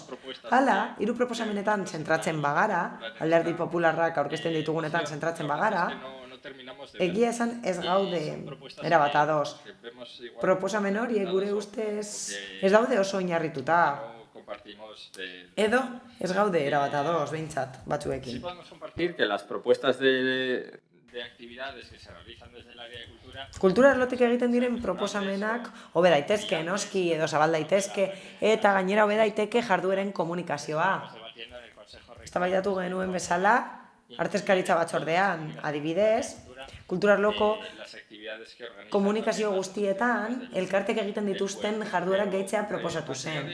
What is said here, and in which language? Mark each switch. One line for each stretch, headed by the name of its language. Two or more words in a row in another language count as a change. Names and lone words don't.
Basque: Hala, 3 proposamenetan zentratzen bagara, Alderdi Popularrak aurkezten ditugunetan zentratzen bagara, egia esan ez gaude erabat ados. Proposamen horiek gure ustez ez daude oso oinarrituta. Edo ez gaude erabat ados, behintzat, batzuekin.
Spanish: Que las propuestas de actividades que se realizan desde el área de cultura.
Basque: Kultura arlotik egiten diren proposamenak hobe daitezke, noski edo zabal daitezke eta gainera hobe daiteke jardueren komunikazioa. Eztabaidatu genuen bezala, artezkaritza batzordean, adibidez, kultura arloko komunikazio guztietan elkartek egiten dituzten jarduerak gehitzea proposatu zen.